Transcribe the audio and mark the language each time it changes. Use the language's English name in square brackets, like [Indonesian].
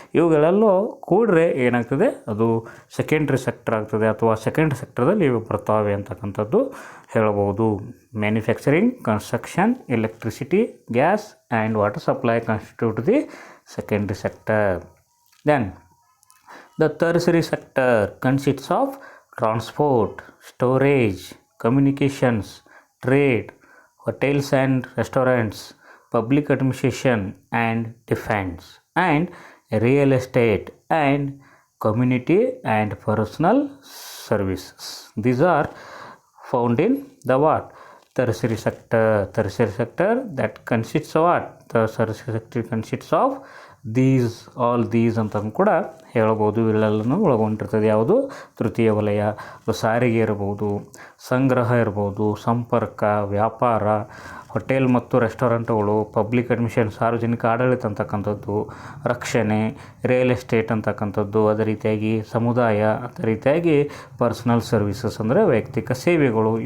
[Kannada] ಇವುಗಳೆಲ್ಲೋ ಕೂಡ್ರೆ ಏನಾಗ್ತದೆ, ಅದು secondary sector ಆಗ್ತದೆ, ಅಥವಾ ಸೆಕೆಂಡ್ ಸೆಕ್ಟರ್ದಲ್ಲಿ ಇವು ಬರ್ತಾವೆ ಅಂತಕ್ಕಂಥದ್ದು ಹೇಳ್ಬೋದು. [English] Manufacturing, construction, electricity, gas and water supply constitute the secondary sector. Then the tertiary sector consists of transport, storage, communications, trade, hotels and restaurants, public administration and defense, and real estate and community and personal services. These are found in the what? Tertiary sector. Tertiary sector that consists of what? The tertiary sector consists of all these [Kannada] ಅಂತ ಕೂಡ ಹೇಳ್ಬೋದು. ಇವೆಲ್ಲನೂ ಒಳಗೊಂಡಿರ್ತದೆ. ಯಾವುದು? ತೃತೀಯ ವಲಯ. ಸಾರಿಗೆ ಇರ್ಬೋದು, ಸಂಗ್ರಹ ಇರ್ಬೋದು, ಸಂಪರ್ಕ, ವ್ಯಾಪಾರ, ಹೋಟೆಲ್ ಮತ್ತು ರೆಸ್ಟೋರೆಂಟ್ಗಳು, ಪಬ್ಲಿಕ್ ಅಡ್ಮಿಷನ್ ಸಾರ್ವಜನಿಕ ಆಡಳಿತ ಅಂತಕ್ಕಂಥದ್ದು, ರಕ್ಷಣೆ, ರಿಯಲ್ ಎಸ್ಟೇಟ್ ಅಂತಕ್ಕಂಥದ್ದು, ಅದೇ ರೀತಿಯಾಗಿ ಸಮುದಾಯ, ಅದೇ ರೀತಿಯಾಗಿ ಪರ್ಸನಲ್ ಸರ್ವಿಸಸ್ ಅಂದರೆ ವೈಯಕ್ತಿಕ ಸೇವೆಗಳು.